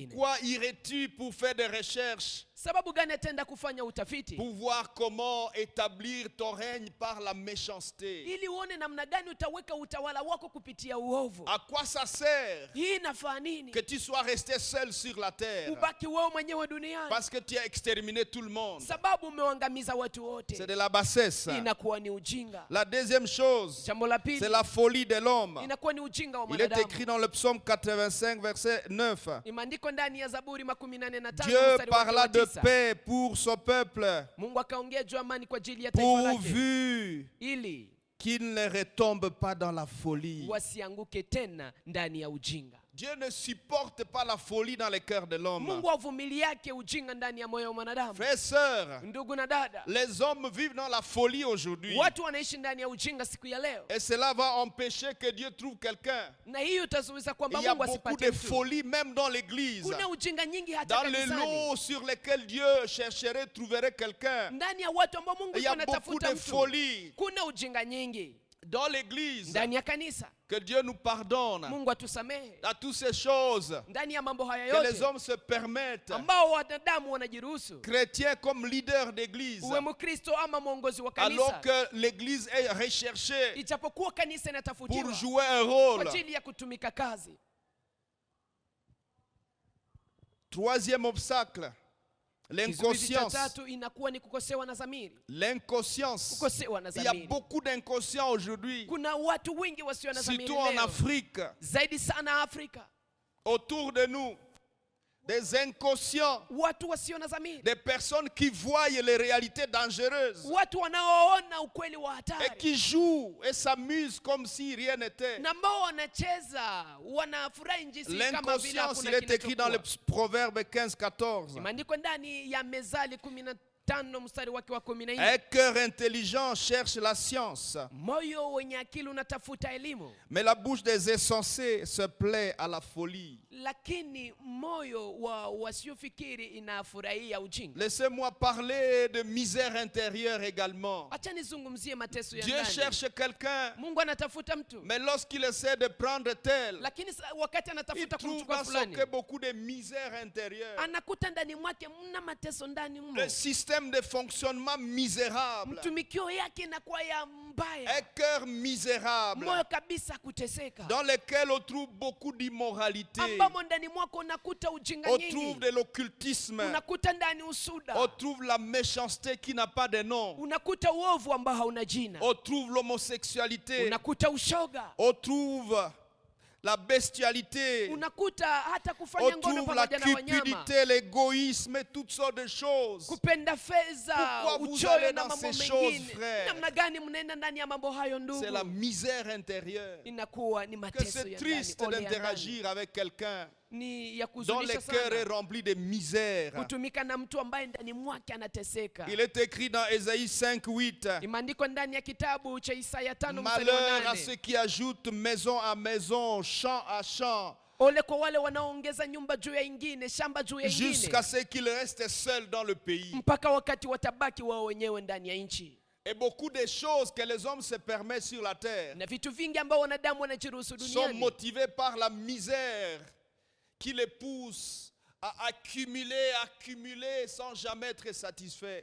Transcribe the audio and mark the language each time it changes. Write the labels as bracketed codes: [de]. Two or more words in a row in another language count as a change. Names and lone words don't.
[fr] Pourquoi irais-tu pour faire des recherches, [sw] Sababu gani ataenda kufanya utafiti? [fr] pour voir comment établir ton règne par la méchanceté? [sw] Ili uone namna gani utaweka utawala wako kupitia uovu. [fr] À quoi ça sert [sw] Hii inafaa nini? [fr] que tu sois resté seul sur la terre [sw] Ubaki wewe mwenyewe duniani. [fr] parce que tu as exterminé tout le monde? [sw] Sababu umeangamiza watu [fr] C'est [sw] wote. [fr] de la bassesse. [sw] Inakuwa ni ujinga. [fr] La deuxième chose, [sw] Jambo la pili, [fr] c'est la folie de l'homme. [sw] inakuwa ni ujinga wa [fr] Il est [sw] mwanadamu. [fr] écrit dans le psaume 85, verset 9. [sw] Imeandikwa ndani ya Zaburi 85 [fr] Dieu [sw] mstari wake [fr] parla [sw] wa [fr] de [sw] 9. [fr] paix pour son peuple, [sw] Mungu akaongea juu ya amani kwa ajili ya taifa lake [fr] pourvu [sw] ili [fr] qu'il ne retombe pas dans la folie. [sw] wasianguke tena ndani ya ujinga. [fr] Dieu ne supporte pas la folie dans le cœur de l'homme. [sw] Mungu avumiliake ujinga ndani ya moyo wa mwanadamu. [fr] Frères et sœurs, [sw] Ndugu na dada, [fr] les hommes vivent dans la folie aujourd'hui. [sw] watu wanaishi ndani ya ujinga siku ya leo, [fr] Et cela va empêcher que Dieu trouve quelqu'un. [sw] na hiyo itazuiza [fr] Il [sw] kwamba [fr] y a [sw] Mungu [fr] beaucoup [sw] asipate [fr] de [sw] mtu. [fr] folie même dans l'église. [sw] Kuna ujinga nyingi hata [fr] Dans les [sw] kanisani, [fr] lots sur lesquels Dieu chercherait, trouverait quelqu'un. [sw] ndani ya watu ambao Mungu [fr] Il y a [sw] yuko [fr] beaucoup [sw] anatafuta [fr] de [sw] mtu. [fr] folie [sw] Kuna ujinga nyingi [fr] dans l'église. [sw] ndani ya kanisa. [fr] Que Dieu nous pardonne [sw] Mungu atusamehe [fr] à toutes ces choses [sw] ndani ya mambo haya [fr] que les [sw] yote [fr] hommes se permettent. [sw] ambao wanadamu wanajiruhusu. [fr] Chrétiens comme leaders d'église, [sw] Uwe Mkristo ama mwongozi wa [fr] alors [sw] kanisa, [fr] que l'église est recherchée [sw] ijapokuwa kanisa [fr] pour [sw] inatafutiwa [fr] jouer un [sw] kwa [fr] rôle. [sw] ajili ya kutumika kazi. [fr] Troisième obstacle, [sw] Kizuizi cha [fr] l'inconscience. [sw] tatu inakuwa ni kukosewa na dhamiri. [fr] L'inconscience. [sw] Kukosewa na [fr] Il y a [sw] dhamiri. [fr] beaucoup d'inconscients aujourd'hui, [sw] Kuna watu wengi wasio na dhamiri [fr] surtout en [sw] leo, [fr] Afrique, [sw] zaidi sana Afrika. [fr] autour de nous. Des inconscients, [sw] Watu wasio na dhamiri, [fr] des personnes qui voient les réalités dangereuses [sw] watu wanaoona ukweli wa [fr] et [sw] hatari [fr] qui jouent et s'amusent comme si rien n'était. [sw] na ambao wanacheza wanafurahi njisi kama vile [fr] L'inconscience, il [sw] hakuna [fr] est écrit dans le [sw] kinachokuwa. [fr] Proverbe 15-14. [sw] Imeandikwa ndani ya Mezali 5 mstari wake wa 14. [fr] Un cœur intelligent cherche la science, [sw] Moyo wenye akili unatafuta elimu, [fr] mais la bouche des insensés se plaît à la folie. [sw] lakini moyo wa wasiofikiri inafurahia ujinga. [fr] Laissez-moi parler de misère intérieure également. [sw] Acha nizungumzie mateso ya [fr] Dieu [sw] ndani. [fr] cherche quelqu'un, [sw] Mungu anatafuta mtu, [fr] mais lorsqu'il essaie de prendre tel, [sw] lakini wakati [fr] il [sw] anatafuta [fr] trouve [sw] kumchukua [fr] dans son [sw] fulani, [fr] cœur beaucoup de misère intérieure. [sw] anakuta ndani mwake mna mateso ndani mmo. [fr] Le système de fonctionnement misérable. [sw] Mtumikio yake inakuwa ya mbaya, [fr] Un cœur misérable [sw] moyo kabisa kuteseka, [fr] dans lequel on trouve beaucoup d'immoralité. [sw] ambamo ndani mwako unakuta ujinga [fr] On [sw] nyingi, [fr] trouve de l'occultisme. [sw] unakuta ndani usuda, [fr] On trouve la méchanceté qui n'a pas de nom. [sw] unakuta uovu ambao hauna jina, [fr] On trouve l'homosexualité. [sw] unakuta ushoga, [fr] On trouve la bestialité. [sw] unakuta hata [fr] On [sw] kufanya ngono [fr] trouve la [sw] pamoja na wanyama, [fr] cupidité, l'égoïsme et toutes sortes de choses. [sw] kupenda fedha, [fr] Pourquoi vous [sw] uchoyo [fr] allez [sw] na [fr] dans [sw] mambo [fr] ces choses, [sw] mengine. [fr] frère? [sw] Namna gani mnaenda ndani ya mambo hayo [fr] C'est la [sw] ndugu? [fr] misère intérieure. [sw] Inakuwa ni [fr] Que [sw] mateso [fr] c'est [sw] ya [fr] triste [sw] ndani, ole ya ndani. [fr] d'interagir avec quelqu'un [sw] Ni ya [fr] dont le [sw] kuzunisha [fr] cœur est [sw] sana [fr] rempli de misère. [sw] kutumika na mtu ambaye ndani mwake anateseka. [fr] Il est écrit dans Ésaïe 5:8. [sw] Imeandikwa ndani ya kitabu cha Isaya 5 mstari [fr] Malheur [sw] wa [fr] à ceux [sw] 8. [fr] qui ajoutent maison à maison, champ à champ, [sw] Ole kwa wale wanaoongeza nyumba juu ya ingine, shamba juu ya [fr] jusqu'à [sw] ingine, [fr] ce qu'ils restent seuls dans le pays. [sw] mpaka wakati watabaki wao wenyewe ndani ya nchi. [fr] Et beaucoup de choses que les hommes se permettent sur la terre [sw] Na vitu vingi ambao wanadamu wanajiruhusu [fr] sont [sw] duniani [fr] motivés par la misère qui les pousse à accumuler sans jamais être satisfaits.